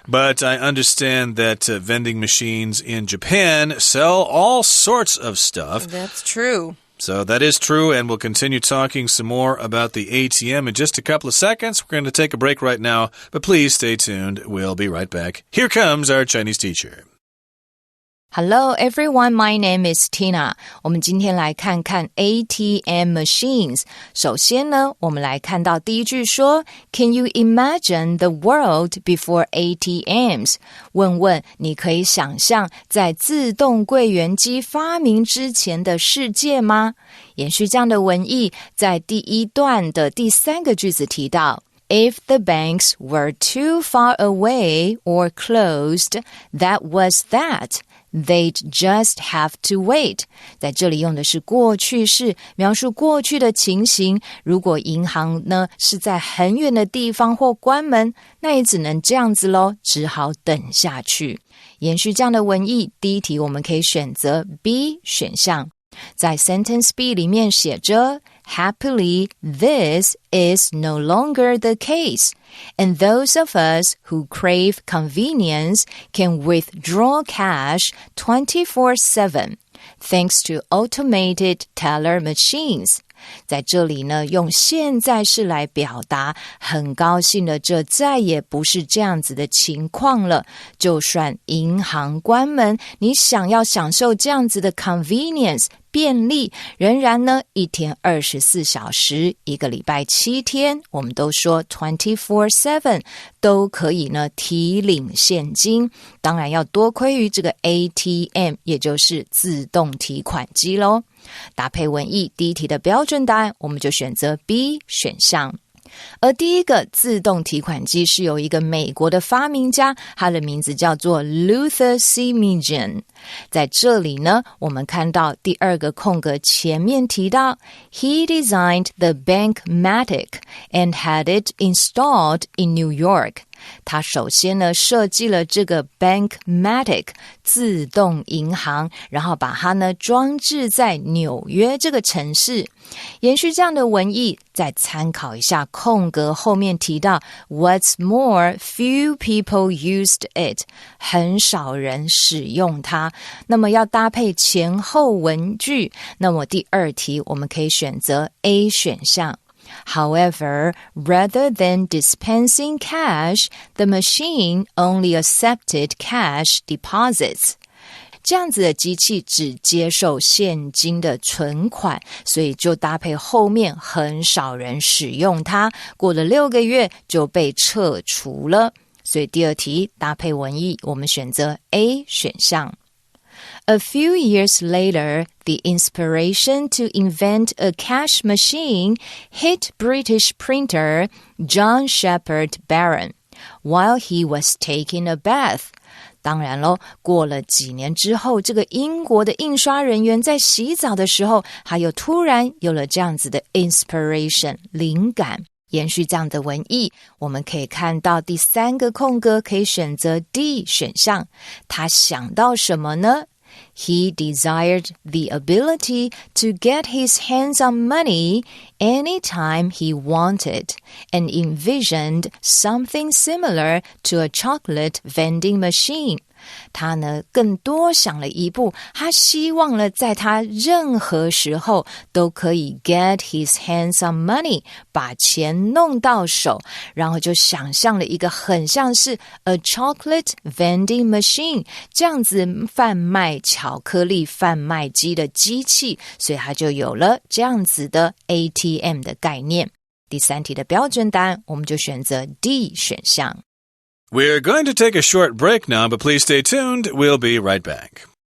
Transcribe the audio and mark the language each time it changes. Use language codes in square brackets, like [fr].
[en] But I understand that vending machines in Japan sell all sorts of stuff. That's true. So that is true, and we'll continue talking some more about the ATM in just a couple of seconds. We're going to take a break right now, but please stay tuned. We'll be right back. Here comes our Chinese teacher. Hello everyone, my name is Tina. [zh] 我们今天来看看 ATM machines. 首先呢，我们来看到第一句说 [en] Can you imagine the world before ATMs? [zh] 问问你可以想象在自动柜员机发明之前的世界吗？延续这样的文意，在第一段的第三个句子提到 [en] If the banks were too far away or closed, that was that.They'd just have to wait. [zh] 在这里用的是过去式，描述过去的情形。如果银行呢是在很远的地方或关门，那也只能这样子咯，只好等下去。延续这样的文意，第一题我们可以选择 B 选项。在 [en] sentence B [zh] 里面写着 [en] Happily, this is no longer the case, and those of us who crave convenience can withdraw cash 24/7, thanks to automated teller machines. [zh] 在这里呢，用现在式来表达，很高兴的这再也不是这样子的情况了。就算银行关门，你想要享受这样子的 convenience 便利，仍然呢一天24小时，一个礼拜7天，我们都说 24/7 都可以呢提领现金。当然要多亏于这个 ATM， 也就是自动提款机咯。搭配文意，第一题的标准答案我们就选择 B 选项。而第一个自动提款机是由一个美国的发明家，他的名字叫做 Luther Simian。在这里呢，我们看到第二个空格前面提到 [en] He designed the Bankmatic and had it installed in New York。 [zh] 他首先呢设计了这个 Bankmatic 自动银行，然后把它呢装置在纽约这个城市。延续这样的文意，再参考一下空格后面提到 [en] What's more, few people used it [zh] 很少人使用它，那么要搭配前后文句，那么第二题我们可以选择 A 选项。 [en] However, rather than dispensing cash, the machine only accepted cash deposits. [zh] 这样子的机器只接受现金的存款，所以就搭配后面很少人使用它，过了6个月就被撤除了。所以第二题搭配文意，我们选择 A 选项。 [en] A few years later, the inspiration to invent a cash machine hit British printer John Shepherd Barron while he was taking a bath. [zh] 当然咯，过了几年之后，这个英国的印刷人员在洗澡的时候，还有突然有了这样子的 inspiration 灵感。延续这样的文意，我们可以看到第3个空格可以选择 D 选项。他想到什么呢？ [en] He desired the ability to get his hands on money anytime he wanted and envisioned something similar to a chocolate vending machine. [zh] 他呢更多想了一步，他希望呢在他任何时候都可以 [en] get his hands on money [zh] 把钱弄到手，然后就想象了一个很像是 [en] a chocolate vending machine [zh] 这样子贩卖巧克力贩卖机的机器，所以他就有了这样子的 ATM 的概念。第3题的标准答案我们就选择 D 选项。 [en] We're going to take a short break now, but please stay tuned. We'll be right back.